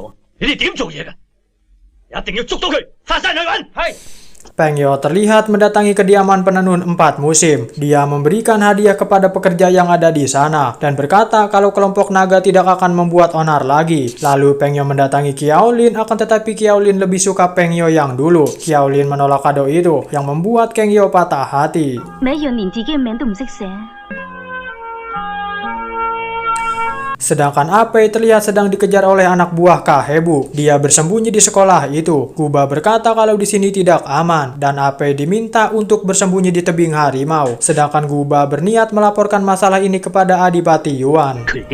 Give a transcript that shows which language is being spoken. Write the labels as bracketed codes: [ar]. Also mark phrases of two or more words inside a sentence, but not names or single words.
[id] Peng Yo terlihat mendatangi kediaman penenun 4 musim. Dia memberikan hadiah kepada pekerja yang ada di sana dan berkata kalau kelompok naga tidak akan membuat onar lagi. Lalu Peng Yo mendatangi Qiaolin, akan tetapi Qiaolin lebih suka Peng Yo yang dulu. Qiaolin menolak kado itu yang membuat Peng Yo patah hati. [yue] 咪一樣連自己嘅名都唔識寫。 [id] Sedangkan Apei terlihat sedang dikejar oleh anak buah Kahebu. Dia bersembunyi di sekolah itu. Guba berkata kalau di sini tidak aman dan Apei diminta untuk bersembunyi di tebing harimau. Sedangkan Guba berniat melaporkan masalah ini kepada Adipati Yuan.